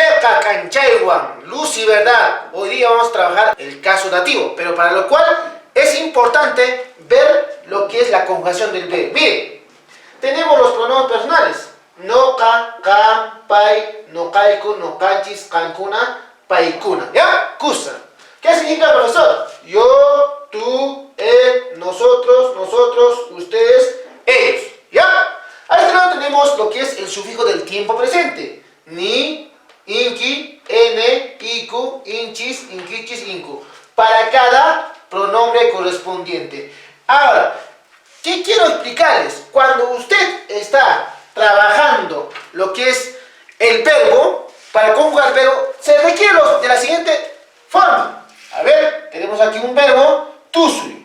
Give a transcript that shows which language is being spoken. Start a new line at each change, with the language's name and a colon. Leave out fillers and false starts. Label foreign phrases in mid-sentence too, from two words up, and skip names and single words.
Quechua: Peka Canchaywan,
Spanish: luz y verdad. Hoy día vamos a trabajar el caso dativo, pero para lo cual es importante ver lo que es la conjugación del verbo. Miren, tenemos los pronombres personales.
Quechua: Noka, kan, pai, nokaiku, nokanchis, kankuna, paikuna. ¿Ya? Kusa.
Spanish: ¿Qué significa, profesor? Yo, tú, él, nosotros, ustedes, ellos. ¿Ya? A este lado tenemos lo que es el sufijo del tiempo presente.
Quechua: Ni, inki, ene, iku, inchis, inkichis, inku.
Spanish: Para cada pronombre correspondiente. Ahora, ¿qué quiero explicarles? Cuando usted está trabajando lo que es el verbo, para conjugar el verbo, se requiere de la siguiente forma. A ver, tenemos aquí un verbo,
Quechua: tusui.